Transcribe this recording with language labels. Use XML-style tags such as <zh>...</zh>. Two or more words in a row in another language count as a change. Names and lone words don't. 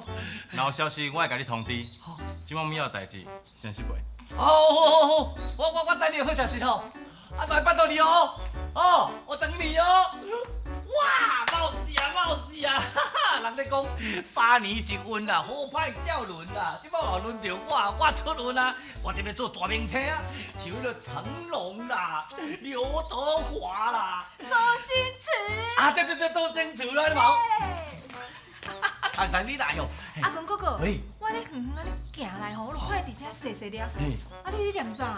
<nan>若有消息，我会甲你通知。即晚有代志，先失陪。好，我等你好消息吼。来拜托你哦。你哦！哇，冒死啊！哈哈，人咧讲3年一运啦，好歹照轮啦，即摆又轮到我出轮啊！我这边做大名车啊，像迄个成龙啦、刘德华啦，周星驰。啊，对，周星驰啦，你冇？唐你来哦！阿公哥哥，喂，我咧远远安尼行来吼，我就看伫遮细细粒。啊，你念啥？</nan>